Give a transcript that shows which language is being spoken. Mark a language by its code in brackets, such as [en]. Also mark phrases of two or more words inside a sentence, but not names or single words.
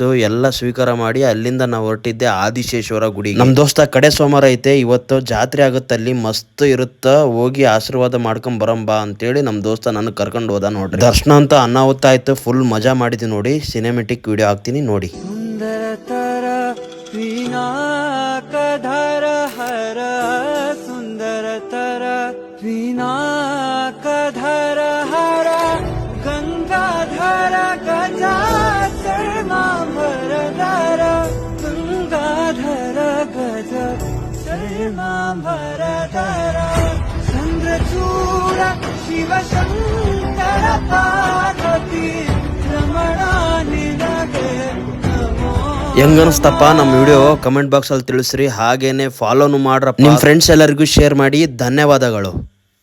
[kn] ಎಲ್ಲ ಸ್ವೀಕಾರ ಮಾಡಿ ಅಲ್ಲಿಂದ ನಾವು ಹೊರಟಿದ್ದೆ ಆದಿಶೇಶ್ವರ ಗುಡಿ. ನಮ್ ದೋಸ್ತ ಕಡೆ ಸೋಮವಾರ ಐತೆ ಇವತ್ತು ಜಾತ್ರೆ ಆಗುತ್ತೆ, ಅಲ್ಲಿ ಮಸ್ತ್ ಇರುತ್ತ, ಹೋಗಿ ಆಶೀರ್ವಾದ ಮಾಡ್ಕೊಂಡ್ ಬರಂಬಾ ಅಂತೇಳಿ ನಮ್ ದೋಸ್ತ ನನ್ನ ಕರ್ಕೊಂಡು ಹೋದ ನೋಡ್ರಿ. ದರ್ಶನ ಅಂತ ಅನಾಹುತ ಆಯ್ತು, ಫುಲ್ ಮಜಾ ಮಾಡಿದ್ವಿ ನೋಡಿ. ಸಿನಿಮೆಟಿಕ್ ವಿಡಿಯೋ ಹಾಕ್ತೀನಿ ನೋಡಿ. ವಿನಾಕಧರ ಹರ ಗಂಗಾಧರ ಗಜಾಚರ್ಮಾಂಬರಧರ ಗಂಗಾಧರ ಗಜ ಚರ್ಮಾಂಬರಧರ ಚಂದ್ರಚೂಡ ಶಿವಶಂಕರ ಪಾರ್ವತಿ ರಮಣಾ ನಿನಗೆ ನಮೋ. ಹೆಂಗ ಅನಿಸ್ತಪ್ಪ ನಮ್ಮ ವಿಡಿಯೋ? ಕಮೆಂಟ್ ಬಾಕ್ಸ್ ಅಲ್ಲಿ ತಿಳಿಸ್ರಿ. ಹಾಗೇನೆ ಫಾಲೋನು ಮಾಡ್ರಪ್ಪ. ನಿಮ್ಮ ಫ್ರೆಂಡ್ಸ್ ಎಲ್ಲರಿಗೂ ಶೇರ್ ಮಾಡಿ. ಧನ್ಯವಾದಗಳು.